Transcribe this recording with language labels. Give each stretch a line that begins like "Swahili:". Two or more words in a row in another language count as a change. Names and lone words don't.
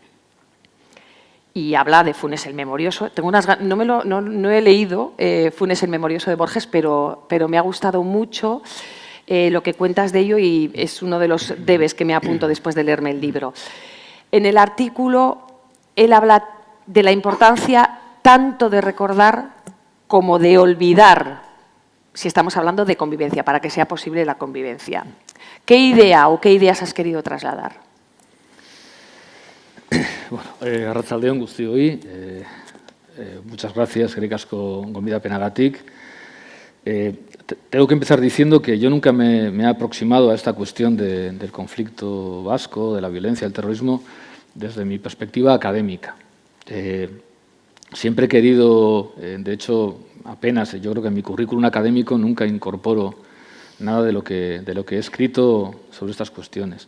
Spanish: Y habla de Funes el Memorioso. No he leído Funes el Memorioso de Borges, pero me ha gustado mucho lo que cuentas de ello y es uno de los debes que me apunto después de leerme el libro. En el artículo, él habla de la importancia tanto de recordar como de olvidar, si estamos hablando de convivencia, para que sea posible la convivencia. ¿Qué idea o qué ideas has querido trasladar?
Basque: Bueno, arratsaldeon guztioi,
Spanish: muchas gracias,
Basque: eskerrik asko gonbidapenagatik.
Spanish: Tengo que empezar diciendo que yo nunca me he aproximado a esta cuestión del conflicto vasco, de la violencia, del terrorismo, desde mi perspectiva académica. Siempre he querido, de hecho, apenas, yo creo que en mi currículum académico nunca incorporo nada de lo que he escrito sobre estas cuestiones.